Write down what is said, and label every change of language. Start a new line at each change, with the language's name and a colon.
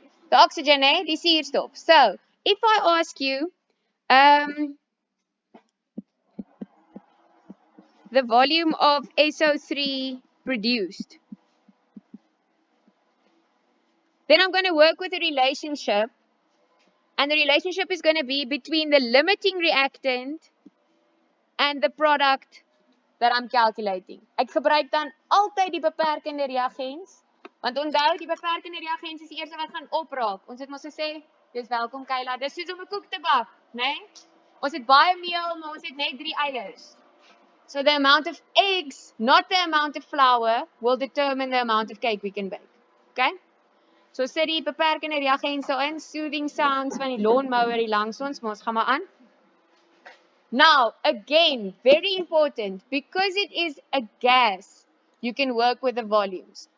English: The oxygen, the suurstof. So if I ask you, the volume of SO3 produced, then I'm going to work with a relationship, and the relationship is going to be between the limiting reactant and the product that I'm calculating.
Afrikaans: Ek gebruik dan altyd die beperkende reagens, want onthou die beperkende reagens is die eerste wat gaan opraak. Ons het mos gesê, dis welkom Kayla, dis soos om 'n koek te bak, né? Ons het baie meel, maar ons het net 3 eiers.
English: So the amount of eggs, not the amount of flour, will determine the amount of cake we can bake. Okay?
Afrikaans: So sit die beperkende reagens daarin,
English: soothing sounds
Afrikaans: van die lawnmower hier langs ons, maar ons gaan maar aan.
English: Now, again, very important, because it is a gas, you can work with the volumes.